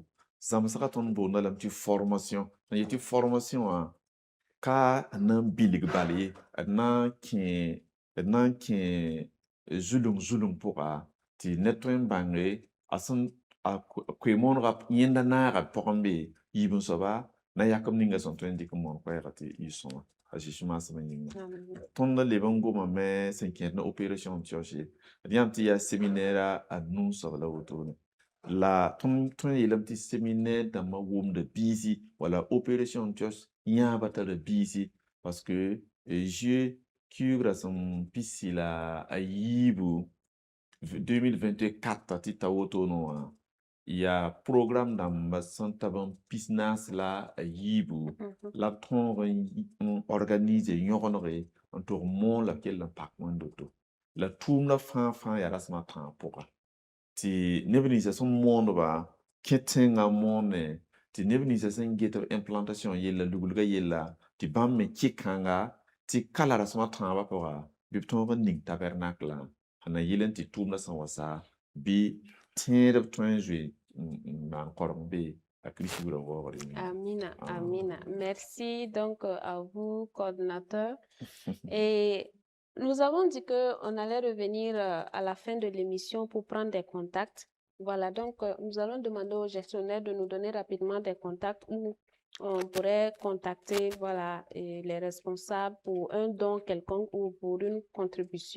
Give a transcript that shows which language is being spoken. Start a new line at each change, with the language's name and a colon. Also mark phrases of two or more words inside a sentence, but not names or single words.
Mossi: Zãmsgã tõnd boonda lame tɩ formation n yetɩ formation wã ka d na n bilg bal ye d na n kẽ zulung pʋga tɩ ned tõe n bãnge a koe-moonegã yẽnda naagã pʋgẽ be yiib n soaba na yakem ninga sẽn tõe n dɩk n moon koɛɛgã tɩ yɩ sõma a Zeezi maasmã yĩnga. Tõnd leb n gomame sẽn kẽed ne opération Antioche d yãmb tɩ yaa séminaire a nu n soab la wotone. La tõnd tõe n yeelame tɩ séminaire dãmbã wʋmda biisi wala opération Antioche yãabã tara biisi
French: parce que Dieu
Mossi: kiugrã sẽn pisi la a yiibu 2024 tɩ ta wotone wã yaa program dãmba sẽn tab n pis naas la a yiibu la b tõog n organise yõgenege n tog moon la b kell n pak wẽn-doto la tʋʋm la fãa yaa rasem a tãag pʋga tɩ neb ninsã sẽn moondba kẽ tẽngã moone tɩ neb ninsã sẽn get b implantation yella luglgã yella tɩ bãmb me kɩ-kãnga tɩ kala rasem a tãabã pʋga bɩ b tõog n ning tabernaclã sẽn na yɩl n tɩ tʋʋmdã sẽn wa sa bɩ tẽedb tõe n zoe n maan korem be
French: à Christ vous revoir.
Mossi: Amina, Amina.
French: Merci donc à vous, coordinateur. Et nous avons dit qu'on allait revenir à la fin de l'émission pour prendre des contacts. Voilà, donc nous allons demander au gestionnaire de nous donner rapidement des contacts où on pourrait contacter voilà, et les responsables pour un don quelconque ou pour une contribution.